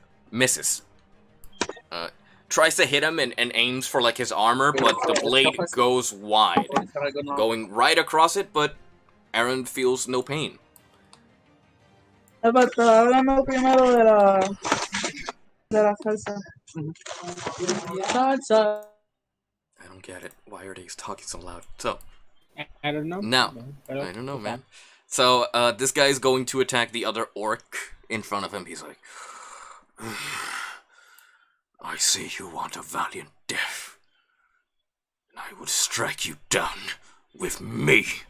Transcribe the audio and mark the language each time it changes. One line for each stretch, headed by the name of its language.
English: Misses. Tries to hit him and aims for like his armor, but the blade goes wide, going right across it, but Aaron feels no pain.
Spanish: Háblame primero de la salsa. Salsa.
English: I don't get it. Why are they talking so loud? So, I don't know. now, I don't know, man. So, this guy is going to attack the other orc in front of him. He's like, I see you want a valiant death, and I will strike you down with me.